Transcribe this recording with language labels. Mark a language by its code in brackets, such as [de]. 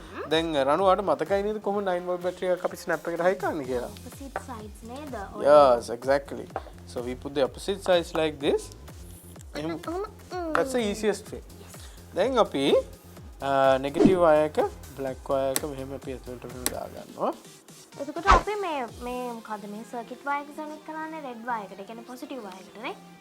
[si] දැන් රණුවාට මතකයි නේද කොහොම 9 volt බැටරි එකක් අපි ස්නැප් එකට හයි කරන්න කියලා? [en] Opposite sides නේද? Yes, exactly. So we put the opposite sides like this. That's the easiest way. [si] දැන් අපි negative wire එක black wire එක මෙහෙම අපි ඇතුළට දාගන්නවා. එතකොට අපි මේ මොකද්ද මේ circuit wire එක connect කරන්නේ red wire එකට. ඒ කියන්නේ positive wire එකට නේ?